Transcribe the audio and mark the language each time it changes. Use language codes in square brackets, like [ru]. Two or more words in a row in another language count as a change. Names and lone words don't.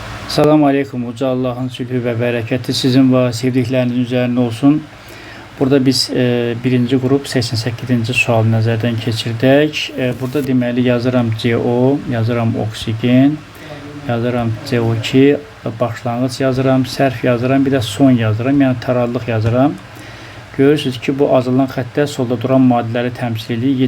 [tr] Selamun Aleyküm. Uca Allah'ın sülhü ve bereketi sizin ve sevdiklerinizin üzerine olsun. Burada biz birinci grup 88. [az] sual nəzərdən keçirdik. Burada deməli yazıram CO, yazıram oksigen, yazıram CO2, başlanğıc yazıram, sərf yazıram, bir də son yazıram, yəni tarallıq yazıram. Görürsünüz ki, bu azalan xəttlər solda duran maddələri təmsil edir.